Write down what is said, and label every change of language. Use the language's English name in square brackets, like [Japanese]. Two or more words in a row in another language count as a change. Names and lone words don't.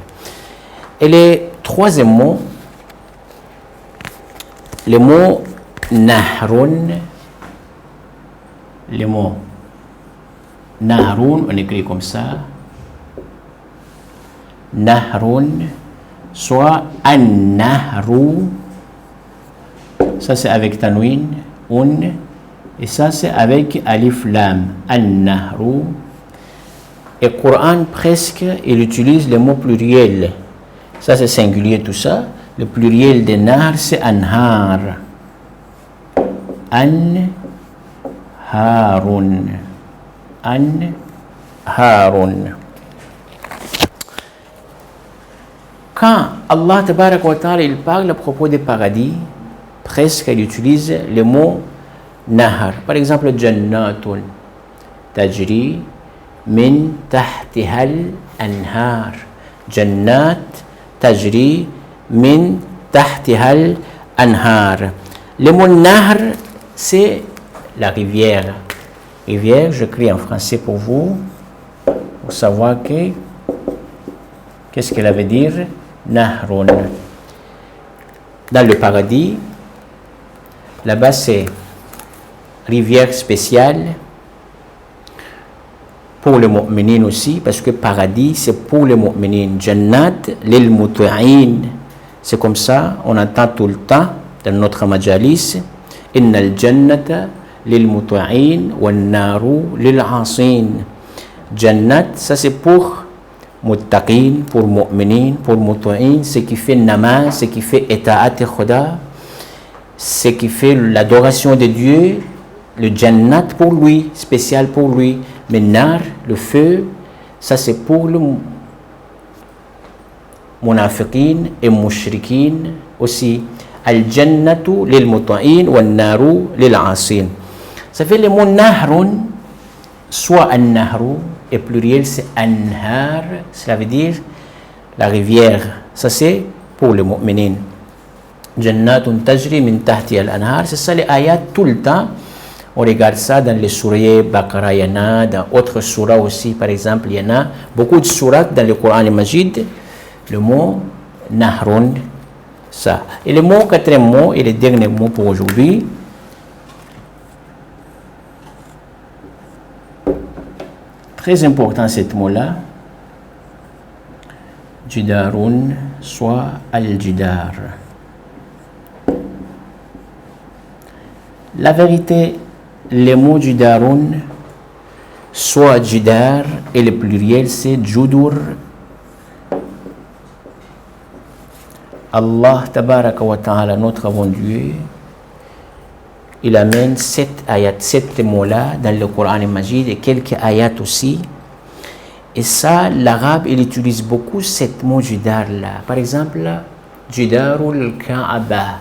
[French] Et le troisième mot, le mot nahrun, le mot nahrun, on écrit comme ça, nahrun, soit an-nahru, ça c'est avec tanwin, et ça c'est avec [Arabic] ألف لام, [French] an-nahru. Et Coran presque, il utilise le mot pluriel. Ça c'est singulier tout ça. Le pluriel de nar c'est anhar. [Arabic] An-harun. An-harun. [French] Quand [Arabic] الله تبارك وتعالى [French] il parle à propos des paradis, presque il utilise le mot nahar. Par exemple, [Arabic] جنات تجري من تحتها الأنهار. جنات تجري من تحتها الأنهار. [French] Le mot nahar, c'est la rivière. Rivière, j'écris en français pour vous, pour savoir qu'est-ce qu'elle veut dire. [Arabic] Nahrun. [French] Dans le paradis, là-bas c'est rivière spéciale pour les mu'minin aussi, parce que paradis c'est pour les mu'minin. [Arabic] الجنة للمطيعين. [French] C'est comme ça, on entend tout le temps dans notre majalis, [Arabic] إن الجنة للمطيعين والنار للعاصين. Jannat, [French] ça c'est pour muttaqin, pour mu'minin, pour muti'in, ce qui fait namaz, ce qui fait [Urdu] اطاعت خدا, [French] ce qui fait l'adoration de Dieu, le jannat pour lui, spécial pour lui. Mais nar, le feu, ça c'est pour le munafiqin et mushrikin aussi. [Arabic] الجنة للمطيعين والنار للعاصين. [French] Ça fait le mot nahrun, soit an-nahru, et pluriel c'est anhar, cela veut dire la rivière. Ça c'est pour les mu'minin. [Arabic] جنات تجري من تحت الأنهار, [French] c'est ça les ayats tout le temps. On regarde ça dans les sourates Baqara, il y en a, dans d'autres sourates aussi, par exemple, il y en a beaucoup de sourates dans le Coran et Majid, le mot nahrun, ça. Et le mot, quatrième mot, et le dernier mot pour aujourd'hui, très important ce mot-là, jidarun, soit al-jidar. La vérité, le mot jidarun, soit jidar, et le pluriel c'est judur. [Arabic] الله تبارك وتعالى, [French] notre bon Dieu, il amène 7 ayats, 7 mots-là dans le Coran Majid et quelques ayats aussi. Et ça, l'arabe, il utilise beaucoup cet mot jidar-là. Par exemple, jidarul Kaaba.